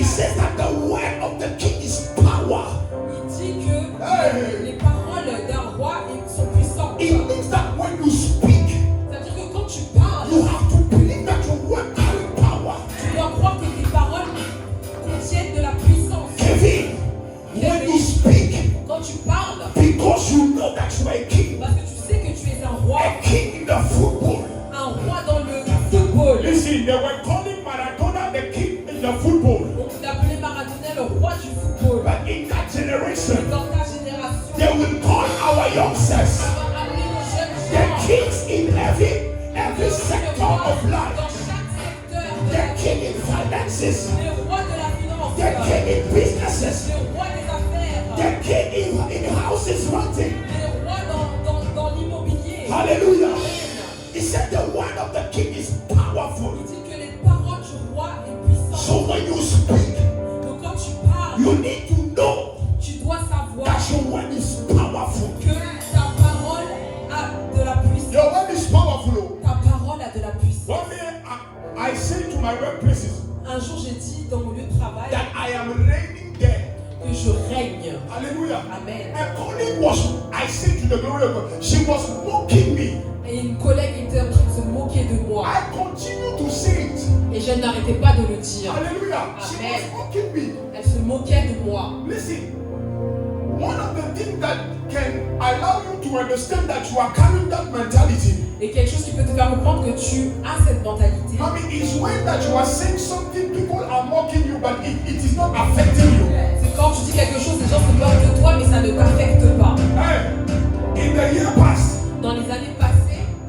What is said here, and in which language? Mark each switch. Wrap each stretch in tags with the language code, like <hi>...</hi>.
<en>it says that the word of the king is power.</en> <fr>il dit que Hey. les paroles d'un roi sont puissantes.</fr> <en>It means that when you speak,</en> <fr>C'est-à-dire que quand tu parles,</fr> <en>you have to believe that your word carry power.</en> <fr>tu dois croire que tes paroles contiennent de la puissance.</fr> <en>Kevin, when you speak,</en> <fr>Quand tu parles,</fr> <en>because you know that you are a king,</en> <fr>parce que tu sais que tu es un roi,</fr> <en>a king in the football.</en> <fr>un roi dans le football.</fr> <en>Listen, they were calling Maradona the king in the football.</en> <fr>On appelait Maradona le roi du football.</fr> <en>But in that generation,</en> <fr>Dans ta génération,</fr> <en>they will call our youngsters</en> <fr>on va appeler nos jeunes</fr> <en>the</en> <fr>gens</fr> <en>kings in every sector of</en> <fr>dans</fr> <en>life.</en> <fr>chaque secteur de la vie.</fr> <en>king in finances,</en> <fr>Le roi de la finance,</fr> <en>the king in businesses,</en> <fr>le roi des affaires,</fr> <en>the king in houses renting.</en> <fr>le roi dans l'immobilier. Hallelujah.</fr> <en>He said the word of the king is powerful.</en> <fr>Il dit que les paroles du roi est puissante.</fr> <en>So when you speak,</en> <fr>Donc quand tu parles,</fr> <en>you need to know</en> <fr>tu dois savoir</fr> <en>that your word is powerful.</en> <fr>que ta parole a de la puissance.</fr> <en>Your word is powerful.</en> <fr>Ta parole a de la puissance.</fr> <en>One day I say to my workplaces</en> <fr>Un jour, j'ai dit dans mon lieu de travail</fr> <en>that I am reigning there.</en> <fr>que je règne. Hallelujah. Amen.</fr> <en>A colleague was, I say to the glory of God, she was mocking me.</en> <fr>Et une collègue était en train de se moquer de moi.</fr> <en>I continue to say it.</en> <fr>Et je n'arrêtais pas de le dire.</fr> <en>Hallelujah. She Amen. was mocking me.</en> <fr>Elle se moquait de moi.</fr> <en>Listen, one of the things that can allow you to understand that you are carrying that mentality,</en> <fr>Et quelque chose qui peut te faire comprendre que tu as cette mentalité.</fr> <en>I mean, is when that you are saying something, people are mocking you, but it is not affecting you.</en> <fr>C'est quand tu dis quelque chose, les gens se moquent de toi, mais ça ne t'affecte pas.</fr> <en>Hey, in the year past,</en> <fr>Dans les années passées,</fr>